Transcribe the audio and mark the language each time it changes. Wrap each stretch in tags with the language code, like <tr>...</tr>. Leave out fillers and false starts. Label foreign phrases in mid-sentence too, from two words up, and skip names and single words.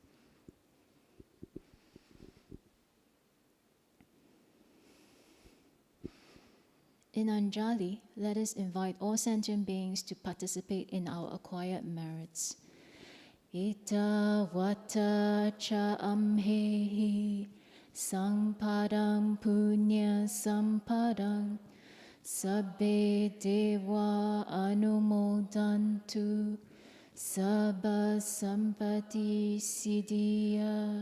<en>In Anjali, let us invite all sentient beings to participate in our acquired merits.</en> <pi>Ita vata cha amhehi sampadang punya sampadang sabbe deva anumodantu sabba sampati siddhya.</pi>